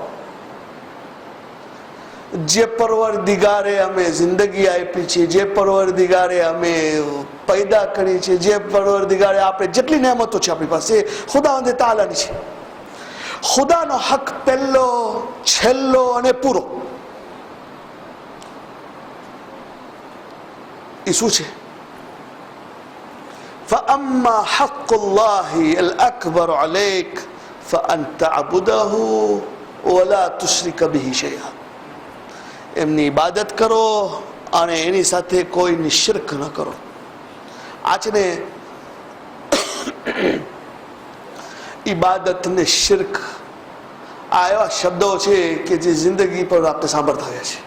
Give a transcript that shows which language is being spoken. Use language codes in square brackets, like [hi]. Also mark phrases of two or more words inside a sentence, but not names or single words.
[gu] જે પરવરદિગારે અમે જિંદગી આપી છે, જે પરવરદિગારે અમે પૈદા કરી છે, જે પરવરદિગારે આપણે જેટલી નેમતો છે આપણી પાસે ખુદાવંદ તાલાની છે. ખુદાનો હક પહેલો છેલ્લો અને પૂરો એ શું છે? [ar] فأما حق الله الأكبر عليك فأن تعبده ولا تشرك به شيئا. [gu] એમની ઇબાદત કરો અને એની સાથે કોઈની શિરક ન કરો. આ છે ને ઇબાદત ને શિરક, આ એવા શબ્દો છે કે જે જિંદગી પર આપણે સાંભળતા આવ્યા છે.